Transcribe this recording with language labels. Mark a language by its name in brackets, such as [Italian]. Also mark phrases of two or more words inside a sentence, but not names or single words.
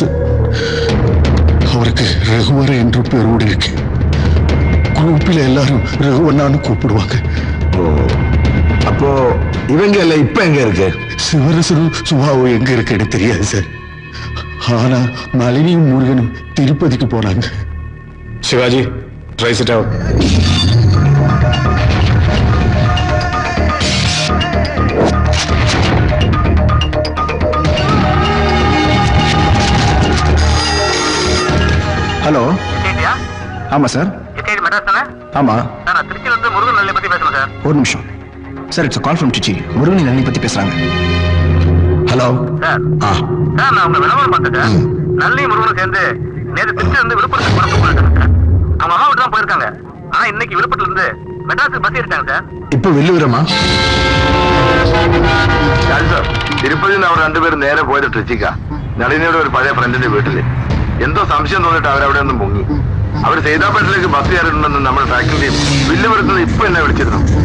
[Tamil] அவருக்கு ரகுவர என்ற பேரோடு இருக்கு. குரூப்பில் எல்லாரும் ரகுவண்ணான்னு கூப்பிடுவாங்க. அப்போ இவங்க எல்லாம் இப்ப எங்க இருக்கு? சிவரசரும் சுபாவும் எங்க இருக்குன்னு தெரியாது சார். ஆனா நளினியும் முருகனும் திருப்பதிக்கு போனாங்க. [English] Shivaji, trace it out. [Tamil] ஹலோ. ஆமா சார். ஆமா. திருச்சியிலிருந்து முருகன் நல்லை பத்தி பேசணும் சார். ஒரு நிமிஷம் சார். [English] It's call from [Tamil] திருச்சி. முருகன் நளினி பத்தி பேசுறாங்க. ஹலோ. சார் ஆ, சார், நான் உங்க விளம்பரம் பார்த்தேன் சார். நல்லி முருகனும் சேர்ந்து நேற்று திருச்சியிலிருந்து விழுப்புரத்துக்கு புறப்பட்டு போயிருக்காங்க சார். அவங்க அம்மா வீட்டு தான் போயிருக்காங்க. ஆனா இன்னைக்கு விழுப்புரத்துல இருந்து மெட்ராஸுக்கு பஸ் ஏறிட்டாங்க சார். [Malayalam] ഇപ്പൊ വെല്ലുവിരമാ? തിരുപ്പതി അവർ രണ്ടുപേരും നേരെ പോയത് ട്രിച്ചിക്ക. നളിനിയുടെ ഒരു പഴയ ഫ്രണ്ടിന്റെ വീട്ടില് എന്തോ സംശയം തോന്നിട്ട് അവരവിടെ ഒന്നും മുങ്ങി. അവർ സീതാപ്പേട്ടിലേക്ക് ബസ് കയറിയിട്ടുണ്ടെന്ന് നമ്മുടെ ട്രാക്കിംഗ് ടീം വില്ലുപുരത്തുനിന്ന് ഇപ്പൊ എന്നെ വിളിച്ചിരുന്നു.